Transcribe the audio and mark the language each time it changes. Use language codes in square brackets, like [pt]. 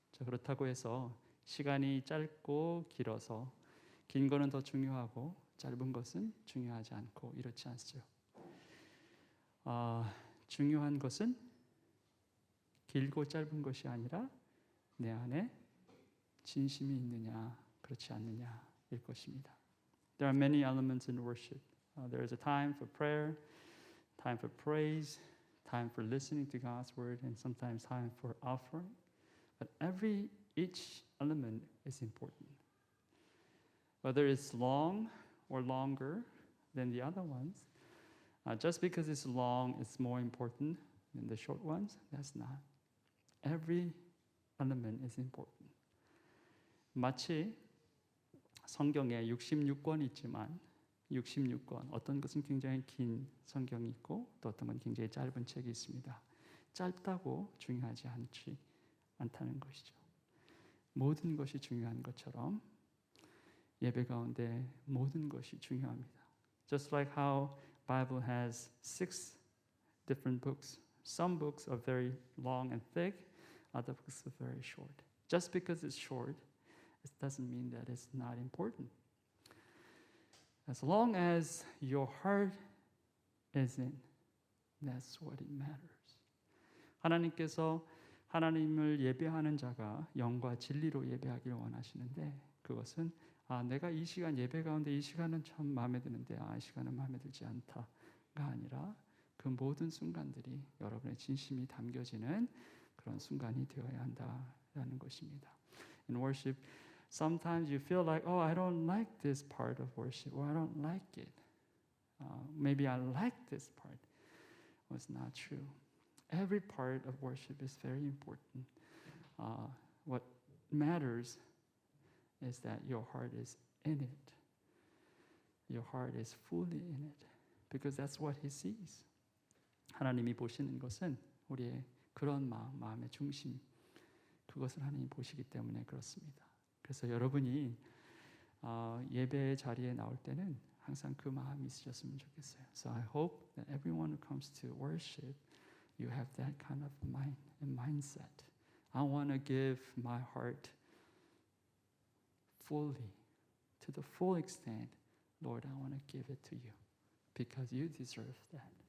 [ko] 그렇다고 해서 시간이 짧고 길어서 긴 거는 더 중요하고 짧은 것은 중요하지 않고 이렇지 않죠. 중요한 것은 길고 짧은 것이 아니라 내 안에 진심이 있느냐 그렇지 않느냐일 것입니다. [en] There are many elements in worship. There is a time for prayer, time for praise, time for listening to God's word, and sometimes time for offering. But each element is important. Whether it's long or longer than the other ones, just because it's long, it's more important than the short ones. That's not. Every element is important. [ko] 마치 성경에 66권이 있지만 66권 어떤 것은 굉장히 긴 성경이 있고 또 어떤 건 굉장히 짧은 책이 있습니다. 짧다고 중요하지 않다는 것이죠. 모든 것이 중요한 것처럼 예배 가운데 모든 것이 중요합니다. [en] Just like how Bible has 6 different books. Some books are very long and thick, other books are very short. Just because it's short, it doesn't mean that it's not important. As long as your heart is in, that's what it matters. [ko] 하나님께서 하나님을 예배하는 자가 영과 진리로 예배하기를 원하시는데 그것은 내가 이 시간 예배 가운데 이 시간은 참 마음에 드는데 이 시간은 마음에 들지 않다가 아니라 그 모든 순간들이 여러분의 진심이 담겨지는 그런 순간이 되어야 한다라는 것입니다. [en] In worship, sometimes you feel like, I don't like this part of worship, or I don't like it. Maybe I like this part. Well, it's not true. Every part of worship is very important. What matters is that your heart is in it. Your heart is fully in it. Because that's what He sees. [ko] 하나님이 보시는 것은 우리의 그런 마음의 중심, 그것을 하나님이 보시기 때문에 그렇습니다. 그래서 여러분이 예배 자리에 나올 때는 항상 그 마음이 있으셨으면 좋겠어요. [en] So I hope that everyone who comes to worship, you have that kind of mind and mindset. I want to give my heart fully, to the full extent. Lord, I want to give it to you because you deserve that.